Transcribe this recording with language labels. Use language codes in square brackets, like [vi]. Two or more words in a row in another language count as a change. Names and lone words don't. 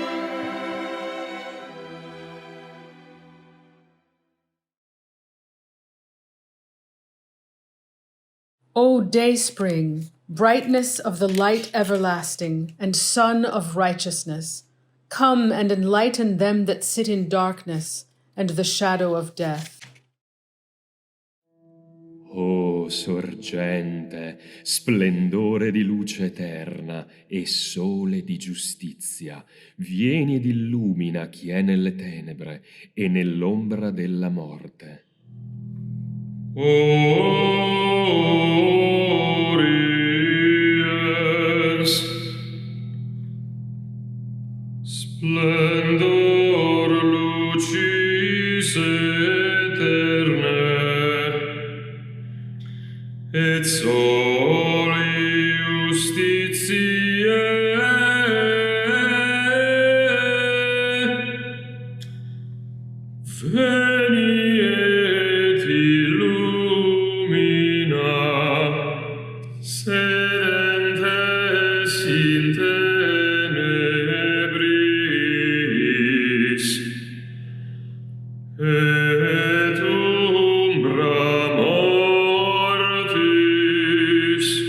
[en] O dayspring, brightness of the light everlasting, and sun of righteousness, come and enlighten them that sit in darkness and the shadow of death. [it] O sorgente, splendore di luce eterna e sole di giustizia, vieni ed illumina chi è nelle tenebre e nell'ombra della morte. [la] Splendor lucis aeterne et soli justitiae veni et illumina sedentes in tenebris et umbra mortis.